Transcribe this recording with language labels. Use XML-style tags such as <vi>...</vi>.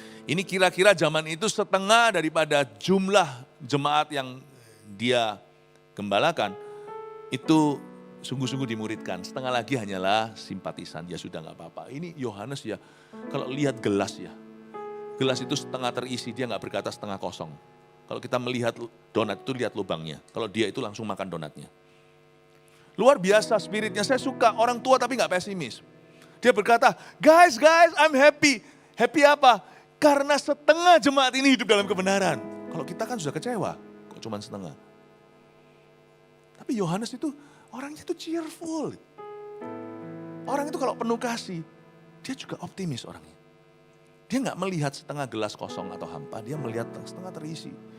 <id>Ini kira-kira zaman itu setengah daripada jumlah jemaat yang dia gembalakan, itu sungguh-sungguh dimuridkan. Setengah lagi hanyalah simpatisan, ya sudah gak apa-apa. Ini Yohanes ya, kalau lihat gelas ya, gelas itu setengah terisi, dia gak berkata setengah kosong. Kalau kita melihat donat itu lihat lubangnya, kalau dia itu langsung makan donatnya. Luar biasa spiritnya, saya suka orang tua tapi gak pesimis. Dia berkata, guys,</id> <en>I'm happy.</en> <id>Happy apa? Karena setengah jemaat ini hidup dalam kebenaran. Kalau kita kan sudah kecewa, kok cuma setengah. Tapi Yohanes itu, orangnya itu cheerful. Orang itu kalau penuh kasih, dia juga optimis orangnya. Dia nggak melihat setengah gelas kosong atau hampa, dia melihat setengah terisi.</id>